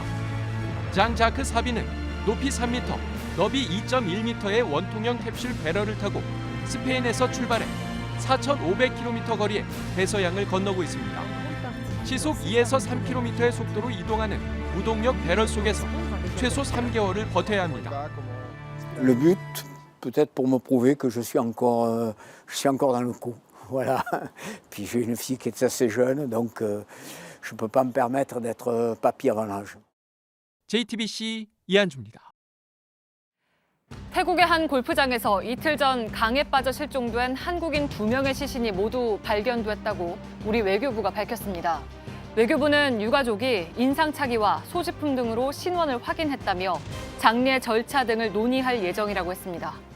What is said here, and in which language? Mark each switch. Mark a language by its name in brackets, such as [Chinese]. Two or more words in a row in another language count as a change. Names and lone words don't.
[Korean] 장자크 사비는 높이 3m, 너비 2.1m의 원통형 캡슐 배럴을 타고 스페인에서 출발해 4,500km 거리에 대서양을 건너고 있습니다. 시속 2에서 3km의 속도로 이동하는 무동력 배럴 속에서 최소 3개월을 버텨야 합니다. [French] Le but, peut-être pour me prouver que je suis encore dans le coup. Voilà. Puis j'ai une fille qui est assez jeune, donc je ne peux pas me permettre d'être papy avant l'âge. [Korean] JTBC 이한주입니다. 태국의 한 골프장에서 이틀 전 강에 빠져 실종된 한국인 2명의 시신이 모두 발견됐다고 우리 외교부가 밝혔습니다. 외교부는 유가족이 인상착의와 소지품 등으로 신원을 확인했다며 장례 절차 등을 논의할 예정이라고 했습니다.